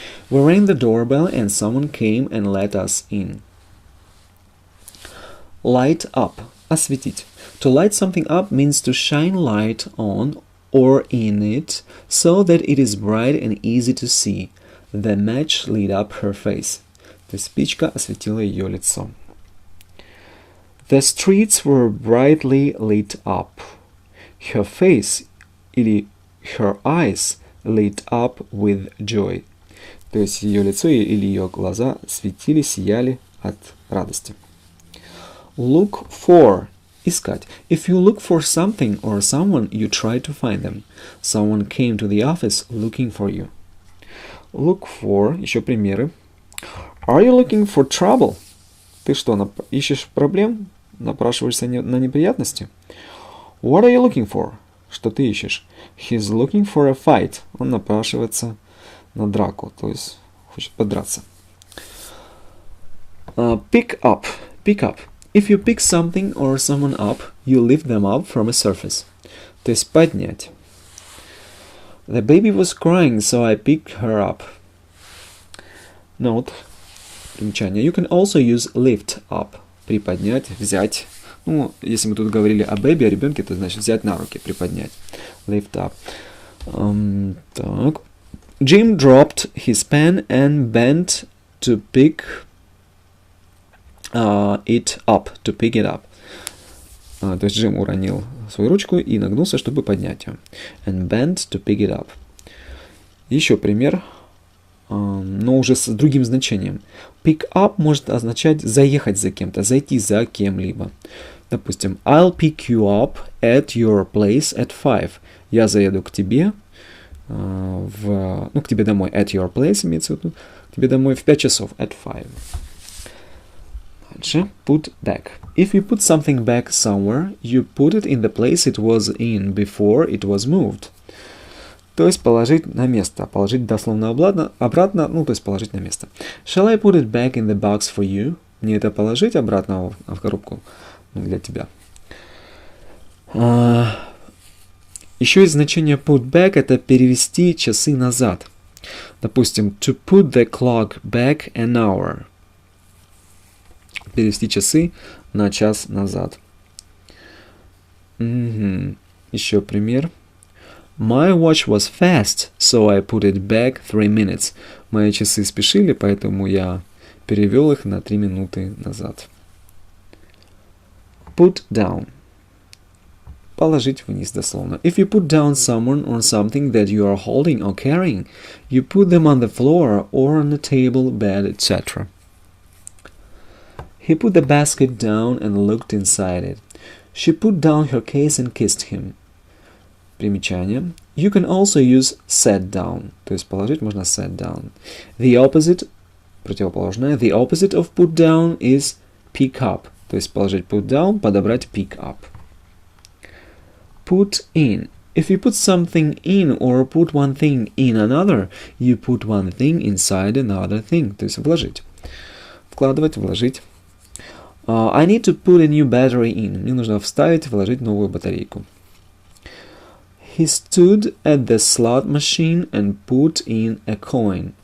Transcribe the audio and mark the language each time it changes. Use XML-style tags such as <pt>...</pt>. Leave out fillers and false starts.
<en>We rang the doorbell and someone came and let us in. Light up.</en> <ru>Осветить.</ru> <en>To light something up means to shine light on or in it so that it is bright and easy to see. The match lit up her face.</en> <ru>То есть спичка осветила ее лицо.</ru> <en>The streets were brightly lit up. Her face или her eyes lit up with joy.</en> <ru>То есть ее лицо или ее глаза светили, сияли от радости.</ru> <en>Look for.</en> <ru>Искать.</ru> <en>If you look for something or someone, you try to find them. Someone came to the office looking for you. Look for.</en> <ru>Еще примеры.</ru> <en>Are you looking for trouble?</en> <ru>Ты что, ищешь проблем? Напрашиваешься на неприятности?</ru> <en>What are you looking for?</en> <ru>Что ты ищешь?</ru> <en>He's looking for a fight.</en> <ru>Он напрашивается на драку, то есть хочет подраться.</ru> <en>Pick up. Pick up. If you pick something or someone up, you lift them up from a surface.</en> <ru>То есть поднять.</ru> <en>The baby was crying, so I picked her up. Note.</en> <ru>Примечание.</ru> <en>You can also use lift up.</en> <ru>Приподнять, взять. Ну, если мы тут говорили о бэби, о ребенке, то значит взять на руки, приподнять.</ru> <en>Lift up.</en> <ru>Так.</ru> <en>Jim dropped his pen and bent to pick it up. To pick it up.</en> <ru>То есть Джим уронил свою ручку и нагнулся, чтобы поднять ее.</ru> <en>And bent to pick it up.</en> <ru>Еще пример. Но уже с другим значением. Pick up может означать заехать за кем-то, зайти за кем-либо.</ru> <en>Допустим, I'll pick you up at your place at 5.</en> <ru>Я заеду к тебе, к тебе домой.</ru> <en>At your place</en> <ru>имеется в виду, к тебе домой в 5 часов.</ru> <en>At 5.</en> <ru>Дальше.</ru> <en>Put back. If you put something back somewhere, you put it in the place it was in before it was moved.</en> <ru>То есть положить на место. Положить дословно обратно, то есть положить на место.</ru> <en>Shall I put it back in the box for you?</en> <ru>Мне это положить обратно в коробку для тебя. Еще есть значение put back, это перевести часы назад.</ru> <en>Допустим, to put the clock back an hour.</en> <ru>Перевести часы на час назад. Еще пример.</ru> <en>My watch was fast, so I put it back 3 minutes.</en> <ru>Мои часы спешили, поэтому я перевел их на 3 минуты назад.</ru> <en>Put down.</en> <ru>Положить вниз дословно.</ru> <en>If you put down someone or something that you are holding or carrying, you put them on the floor or on the table, bed, etc. He put the basket down and looked inside it. She put down her case and kissed him.</en> <ru>Примечание.</ru> <en>You can also use sat down.</en> <ru>То есть положить можно sat down.</ru> <en>The opposite,</en> <ru>противоположное,</ru> <en>the opposite of put down is pick up.</en> <ru>То есть положить put down, подобрать pick up. Put in.</ru> <en>If you put something in or put one thing in another, you put one thing inside another thing.</en> <ru>То есть вложить. Вкладывать, вложить.</ru> <en>I need to put a new battery in.</en> <ru>Мне нужно вставить, вложить новую батарейку.</ru> <en>He stood at the slot machine and put in a coin.</en>